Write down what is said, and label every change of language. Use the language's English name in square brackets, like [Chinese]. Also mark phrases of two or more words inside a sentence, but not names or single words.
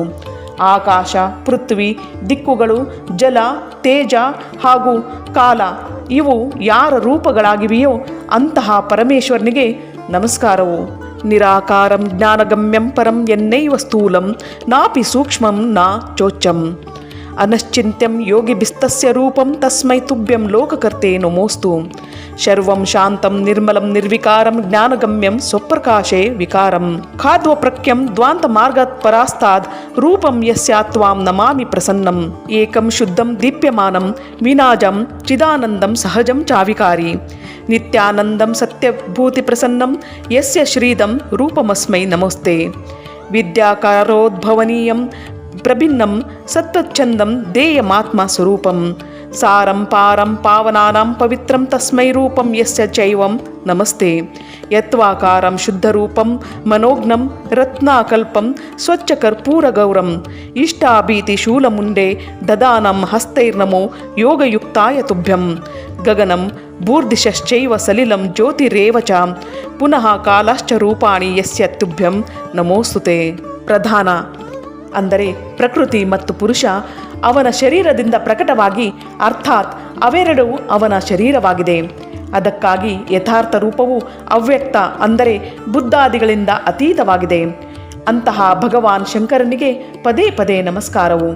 [Kannada] ಆಕಾಶ, ಪೃಥ್ವಿ, ದಿಕ್ಕುಗಳು, ಜಲ, ತೇಜ ಹಾಗೂ ಕಾಲ ಇವು ಯಾರ ರೂಪಗಳಾಗಿವೆಯೋ ಅಂತಹ ಪರಮೇಶ್ವರನಿಗೆ ನಮಸ್ಕಾರವು. [Sanskrit] ನಿರಾಕಾರಂ ಜ್ಞಾನಗಮ್ಯಂ ಪರಂ ಎನ್ನೈವ ಸ್ಥೂಲಂ ನಾಪಿ ಸೂಕ್ಷ್ಮಂ ನಾ ಚೋಚ್ಚಂ ಅನಶ್ಚಿಂತ್ಯಂ ಯೋಗಿಭಿಸ್ತಸ್ಯ ರೂಪಂ ತಸ್ಮೈ ತುಭ್ಯಂ ಲೋಕಕರ್ತೆ ನಮೋಸ್ತು. ಶರ್ವಂ ಶಾಂತಂ ನಿರ್ಮಲಂ ನಿರ್ವಿಕಾರಂ ಜ್ಞಾನಗಮ್ಯಂ ಸ್ವಪ್ರಕಾಶೇ ವಿಕಾರಂ ಖಾದ್ವಪ್ರಖ್ಯಂ ದ್ವಾಂತ ಮಾರ್ಗಾತ್ ಪರಾಸ್ತಾದ್ ರೂಪಂ ಯಸ್ಯಾತ್ವಾಂ ನಮಾಮಿ ಪ್ರಸನ್ನಂ ಏಕಂ ಶುದ್ಧಂ ದೀಪ್ಯಮಾನಂ ವಿನಾಜಂ ಚಿದಾನಂದಂ ಸಹಜಂ ಚಾವಿಕಾರಿ ನಿತ್ಯಾನಂದಂ ಸತ್ಯಭೂತಿ ಪ್ರಸನ್ನಂ ಯಸ್ಯ ಶ್ರೀದಂ ರೂಪಮಸ್ಮೈ ನಮೋಸ್ತೆ. ವಿದ್ಯಾಕಾರೋದ್ಭವನೀಯಂ ಪ್ರಭಿನ್ನಂ ಸತ್ವಚ್ಛಂದಂ ದೇಯಮಾತ್ಮ ಸ್ವರೂಪಂ ಸಾರಂ ಪಾರಂ ಪಾವನಾನಾಂ ಪವಿತ್ರಂ ತಸ್ಮೈ ರೂಪಂ ಯಸ್ಯ ಚೈವಂ ನಮಸ್ತೆ. ಯತ್ವಾಕಾರಂ ಶುದ್ಧರೂಪಂ ಮನೋಜ್ಞಂ ರತ್ನಾಕಲ್ಪಂ ಸ್ವಚ್ಛ ಕರ್ಪೂರಗೌರಂ ಇಷ್ಟಾಭೀತಿ ಶೂಲಮುಂಡೆ ದದಾನಂ ಹಸ್ತೈರ್ನಮೋ ಯೋಗಯುಕ್ತಾಯ ತುಭ್ಯಂ ಗಗನಂ ಭೂರ್ದಿಶಶ್ಚೈವ ಸಲಿಲಂ ಜ್ಯೋತಿರೇವ ಚ ಪುನಃ ಕಾಲಾಶ್ಚ ರೂಪಾಣಿ ಯಸ್ಯ ತುಭ್ಯಂ ನಮೋಸ್ತುತೆ. [Kannada] ಪ್ರಧಾನ ಅಂದರೆ ಪ್ರಕೃತಿ ಮತ್ತು ಪುರುಷ ಅವನ ಶರೀರದಿಂದ ಪ್ರಕಟವಾಗಿ, ಅರ್ಥಾತ್ ಅವೆರಡೂ ಅವನ ಶರೀರವಾಗಿದೆ. ಅದಕ್ಕಾಗಿ ಯಥಾರ್ಥ ರೂಪವು ಅವ್ಯಕ್ತ ಅಂದರೆ ಬುದ್ಧಾದಿಗಳಿಂದ ಅತೀತವಾಗಿದೆ. ಅಂತಹ ಭಗವಾನ್ ಶಂಕರನಿಗೆ ಪದೇ ಪದೇ ನಮಸ್ಕಾರವು.